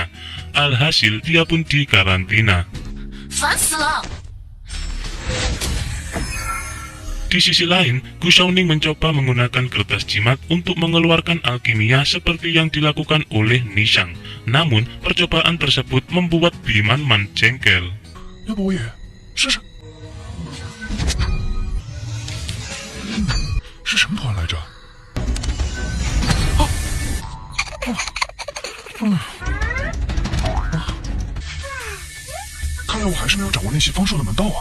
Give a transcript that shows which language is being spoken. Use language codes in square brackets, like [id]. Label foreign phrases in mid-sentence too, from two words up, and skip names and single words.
[id] Alhasil, dia pun dikarantina. [zh] 烦死了！ [id] Di sisi lain, Gu Xiaoning mencoba menggunakan kertas jimat untuk mengeluarkan alkimia seperti yang dilakukan oleh Nishang. Namun, percobaan tersebut membuat Bimanman jengkel. [zh] 要不我也试试？是什么图案来着？看来我还是没有掌握练习方术的门道啊！